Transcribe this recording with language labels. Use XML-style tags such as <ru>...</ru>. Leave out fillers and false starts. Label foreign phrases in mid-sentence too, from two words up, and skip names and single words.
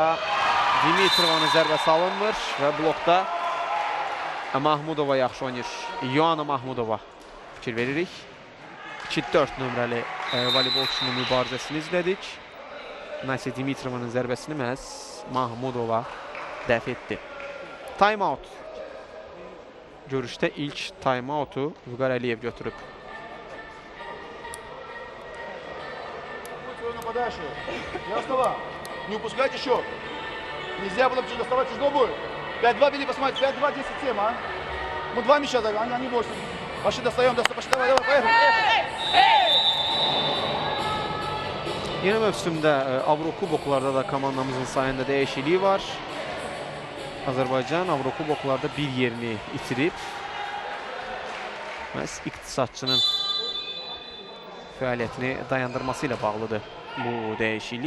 <az>Dimitrovanın zərbəsi alınmır və blokda Mahmudova yaxşı oynayır. Yoana Mahmudova fikir veririk. 2-4 nömrəli voleybolçunun mübarizəsini izlədik. Nasya Dimitrovanın zərbəsini məhz Mahmudova dəf etdi. Time-out. Görüşdə ilk time-outu Vüqar Əliyev götürüb.</az> <ru>Не упускайте счет. Нельзя было доставать из дома. 5-2 вели, посмотрите, 5-2, 10-7, а? Мы 2 мяча загнали, они 8. Пошли достаем, пошли, давай, поехали.</ru> <az>Yeni mövsümdə Avrokuboklarda da komandamızın sayında dəyişikliyi var. Azərbaycan Avrokuboklarda bir yerini itirib. Məhz iqtisadçının fəaliyyətini dayandırması ilə bağlıdır bu dəyişiklik.</az>